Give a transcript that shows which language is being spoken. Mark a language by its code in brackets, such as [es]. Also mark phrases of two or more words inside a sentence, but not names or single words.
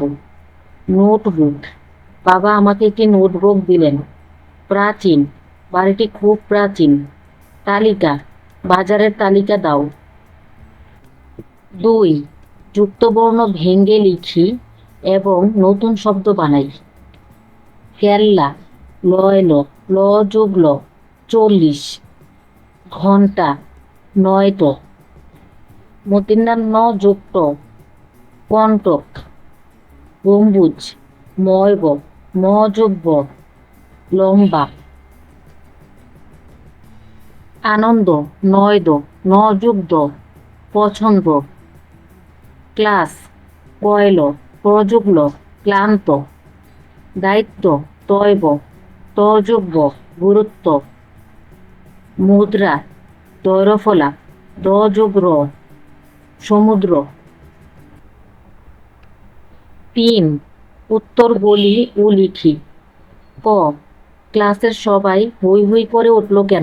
[bn] নোটবুক, বাবা আমাকে একটি নোটবুক দিলেন। প্রাচীন, বাড়িটি খুব প্রাচীন। তালিকা, বাজারের তালিকা দাও। ২, যুক্তবর্ণ ভেঙে লিখি এবং নতুন শব্দ বানাই। কেল্লা, লয় ল, ল যোগ ল, ৪০। ঘণ্টা, ৯ট। মতিন্নার ন যোগ ট, কণ্টক। গম্বুজ, ময় ব, ম যোগ ব, লম্বা। আনন্দ, ৯ দ, ন যোগ দ, পছন্দ। ক্লাস, কয়ল, ক যোগ ল, ক্লান্ত। দায়িত্ব, তয়ব, ত যোগ ব, গুরুত্ব। মুদ্রা, দয়রফলা, দ যোগ র, সমুদ্র। ৩, উত্তর বলি ও লিখি। ক, ক্লাসের সবাই হৈ হৈ করে উঠল কেন?